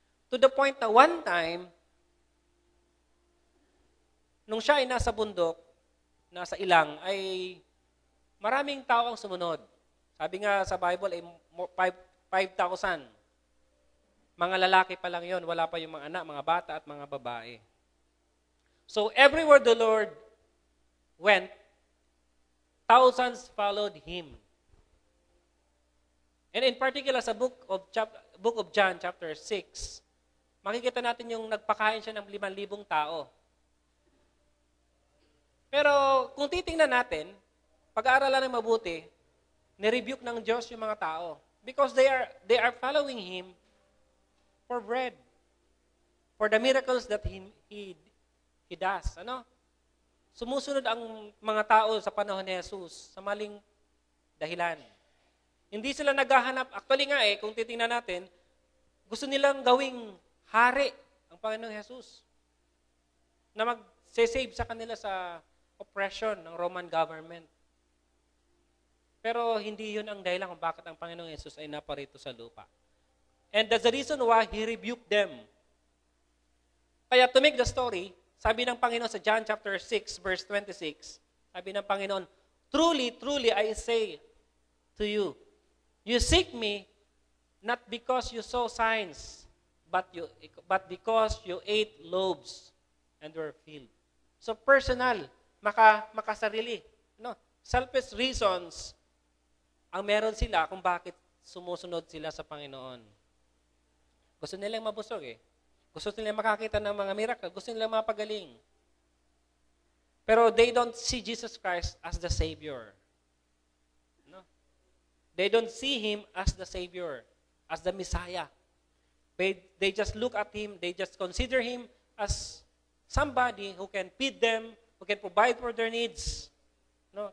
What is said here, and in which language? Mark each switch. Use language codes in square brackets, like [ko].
[tl] To the point na one time, nung siya ay nasa bundok, nasa ilang, ay maraming tao ang sumunod. Sabi nga sa Bible ay 5,000. Mga lalaki pa lang yon, wala pa yung mga anak, mga bata at mga babae. [en] So everywhere the Lord went, thousands followed Him. And in particular [tl] sa book of John chapter 6, makikita natin yung nagpakain siya ng 5,000 tao. Pero kung titingnan natin, pag-aaralan ng mabuti, nirebuke ng Diyos yung mga tao. [en] Because they are following Him for bread. For the miracles that He does. [tl] Ano? Sumusunod ang mga tao sa panahon ni Jesus sa maling dahilan. Hindi sila naghahanap. Actually nga kung titingnan natin, gusto nilang gawing hari ang Panginoong Jesus. Na mag-save sa kanila sa oppression ng Roman government. Pero hindi yun ang dahilan kung bakit ang Panginoong Jesus ay naparito sa lupa. [en] And that's the reason why He rebuked them. Kaya to make the story, [tl] sabi ng Panginoon sa [en] John chapter 6, verse 26, [tl] sabi ng Panginoon, [en] truly, truly, I say to you, you seek me not because you saw signs, but because you ate loaves and were filled. [tl] So personal, makasarili. No? [en] Selfish reasons [tl] ang meron sila kung bakit sumusunod sila sa Panginoon. Gusto nilang mabusog Gusto nilang makakita ng mga miracle. Gusto nilang mapagaling. [en] Pero they don't see Jesus Christ as the Savior. No? They don't see Him as the Savior, as the Messiah. They just look at Him, they just consider Him as somebody who can feed them, who can provide for their needs. No?